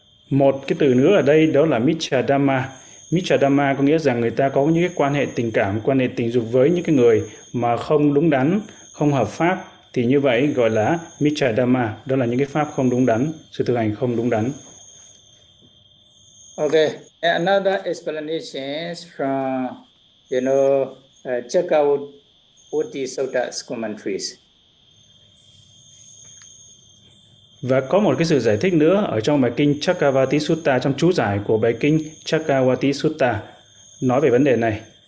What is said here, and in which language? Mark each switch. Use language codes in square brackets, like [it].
[vi] Một cái từ nữa ở đây đó là mecha dhamma. Michadama có nghĩa rằng người ta có những cái quan hệ tình cảm, quan hệ tình dục với những cái người mà không đúng đắn, không hợp pháp, thì như vậy gọi là Michadama, đó là những cái pháp không đúng đắn, sự thực hành không đúng đắn. [en] Okay, another explanation is from, you know, check out Uti Sutta's commentaries. [vi] Và có một cái sự giải thích nữa ở trong bài kinh Chakravati Sutta, trong chú giải của bài kinh Chakravati Sutta nói về vấn đề này.